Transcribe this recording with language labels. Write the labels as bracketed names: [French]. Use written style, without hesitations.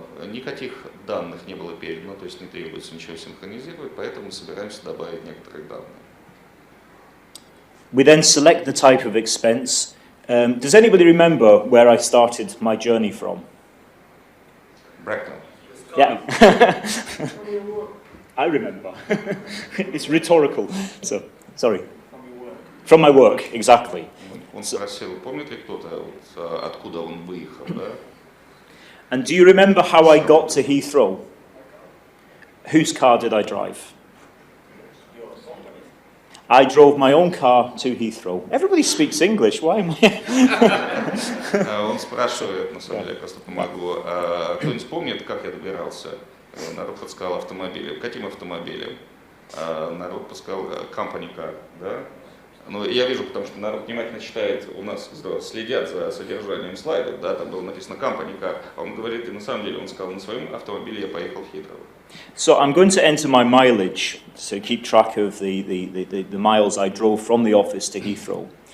[Russian] Никаких данных не было передано, то есть не требуется ничего синхронизировать, поэтому собираемся добавить некоторые данные. [English] We then select the type of expense. Does anybody remember where I started my journey from? Bracknell. Yeah. I remember. It's rhetorical. So, sorry. From my work, exactly. [Russian] Он спросил, помнит ли кто-то, вот, откуда он выехал, да? [English] And do you remember how I got to Heathrow? Whose car did I drive? I drove my own car to Heathrow. Everybody speaks English, why am I? [Russian] Он спрашивает, на самом деле, я просто помогу. Кто-нибудь помнит, как я добирался? Народ подсказал автомобилем. Каким автомобилем? Народ подсказал [English] company car, [Russian] да? Ну, я вижу, потому что народ внимательно читает, у нас следят за содержанием слайдов, да, там было написано [English] company car, [Russian] а он говорит, и на самом деле он сказал, на своем автомобиле я поехал в Хитроу. [English] So I'm going to enter my mileage, so keep track of the miles I drove from the office to Heathrow.